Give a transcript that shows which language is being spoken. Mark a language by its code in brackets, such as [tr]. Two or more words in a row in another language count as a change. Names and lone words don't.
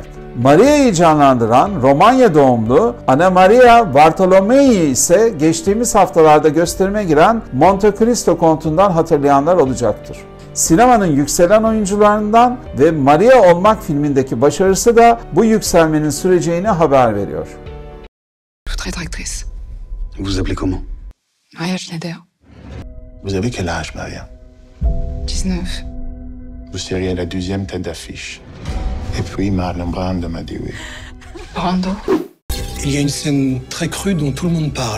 [tr] Maria'yı canlandıran Romanya doğumlu Anna Maria Bartolomei ise geçtiğimiz haftalarda gösterime giren Monte Cristo kontundan hatırlayanlar olacaktır. Sinemanın yükselen oyuncularından ve Maria Olmak filmindeki başarısı da bu yükselmenin süreceğini haber veriyor. [fr] Je voudrais être actrice. Vous vous appelez comment? Maria Schneider. Vous avez quel âge, Maria? 19. Vous seriez la 12e tête d'affiche. Et puis Marlon Brando m'a dit oui. Brando. Il y a une scène très crue dont tout le monde parle.